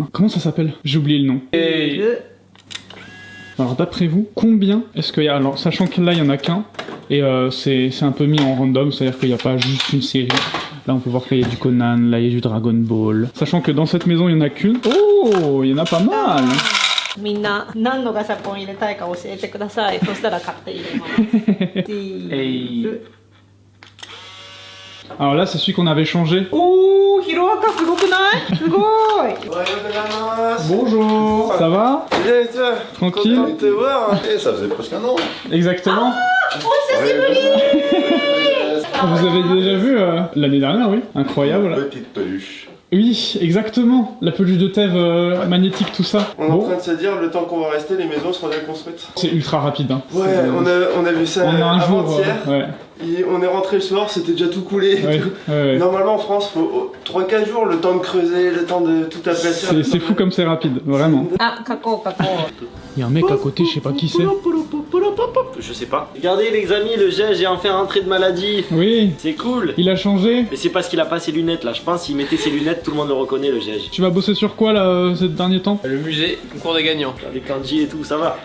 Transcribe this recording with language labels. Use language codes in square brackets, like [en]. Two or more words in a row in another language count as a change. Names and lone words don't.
[fr] Comment ça s'appelle? J'ai oublié le nom. Alors d'après vous, combien est-ce qu'il y a? Alors sachant que là il y en a qu'un, et c'est un peu mis en random, c'est-à-dire qu'il n'y a pas juste une série. Là on peut voir qu'il y a du Conan, là il y a du Dragon Ball. Sachant que dans cette maison il n'y en a qu'une. Oh, il y en a pas mal. [ja] みんな何のガシャポン入れたいか教えてください。そしたら買って入れます。 [fr] Alors là c'est celui qu'on avait changé. [ja] おー、ヒロアカすごくない？すごーい。 [fr] Bonjour. Ça va? Bien et toi? Tranquille. Content de te voir. Eh, ça faisait presque un an. Exactement. [ja] お久しぶり。 [fr] Vous avez déjà vu l'année dernière, oui. Incroyable. Petite peluche. Oui, exactement. La peluche de Thèves magnétique, tout ça. On est en Bon, train de se dire, le temps qu'on va rester, les maisons seront déjà construites. c'est ultra rapide. Hein. Ouais, on a vu ça On a un jour. avant-hier. Ouais. Et on est rentré le soir, c'était déjà tout coulé. et Ouais, tout. ouais. Normalement en France, faut 3-4 jours, le temps de creuser, le temps de tout aplatir. C'est fou comme c'est rapide, vraiment. [ja] あ、書こう書こう。 [fr] Il y a un mec à côté, je sais pas qui c'est. Je sais pas. Regardez les amis, le jet, j'ai enfin rentré de maladie. Oui, C'est cool. il a changé. Mais c'est parce qu'il a pas ses lunettes là. Je pense qu'il mettait ses lunettes, tout le monde le reconnaît le jet. Tu vas bosser sur quoi là ces derniers temps? Le musée, concours des gagnants. Les kanji et tout, ça va.